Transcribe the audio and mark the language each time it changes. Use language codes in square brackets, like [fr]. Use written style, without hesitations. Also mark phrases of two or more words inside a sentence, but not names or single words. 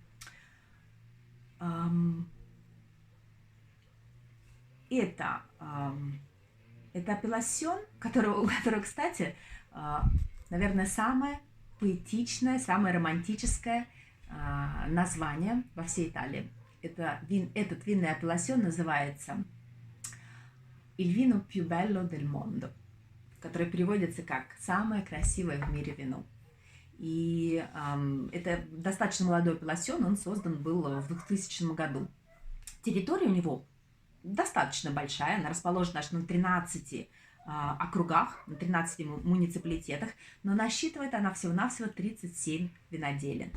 [ru] Это апелласьон, у которого, кстати, наверное, самое поэтичное, самое романтическое название во всей Италии. Этот винный апелласьон называется [it] «Il vino più bello del mondo», [ru] который переводится как «самое красивое в мире вино». И это достаточно молодой апелласьон, он создан был в 2000 году. Территория у него достаточно большая, она расположена аж на 13 округах, на 13 муниципалитетах, но насчитывает она всего-навсего 37 виноделин.